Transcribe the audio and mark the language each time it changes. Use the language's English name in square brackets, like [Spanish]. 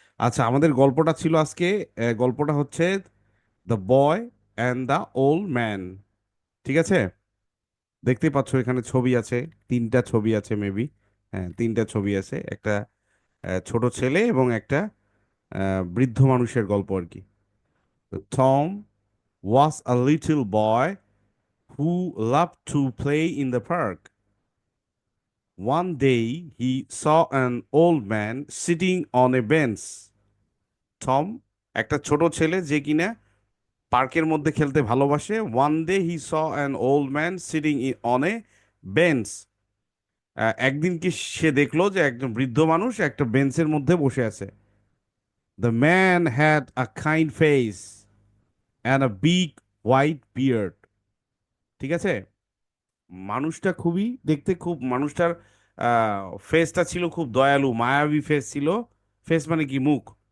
[Bangla] আচ্ছা, আমাদের গল্পটা ছিল আজকে, গল্পটা হচ্ছে the boy and the old man. ঠিক আছে? দেখতেই পাচ্ছ এখানে ছবি আছে, তিনটা ছবি আছে মেবি। হ্যাঁ, তিনটা ছবি আছে, একটা ছোট ছেলে এবং একটা বৃদ্ধ মানুষের গল্প আর কি। [English] Tom was a little boy who loved to play in the park. One day he saw an old man sitting on a bench. [Bangla] Tom একটা ছোট ছেলে যে কিনা পার্কের মধ্যে খেলতে ভালোবাসে। [English] One day he saw an old man sitting on a bench. [Bangla] একদিন কি সে দেখলো যে একজন বৃদ্ধ মানুষ একটা বেঞ্চের মধ্যে বসে আছে। [English] The man had a kind face and a big white beard. [Bangla] ঠিক আছে? মানুষটা খুবই দেখতে, খুব মানুষটার ফেসটা ছিল খুব দয়ালু, মায়াবী ফেস ছিল। ফেস মানে কি, মুখ।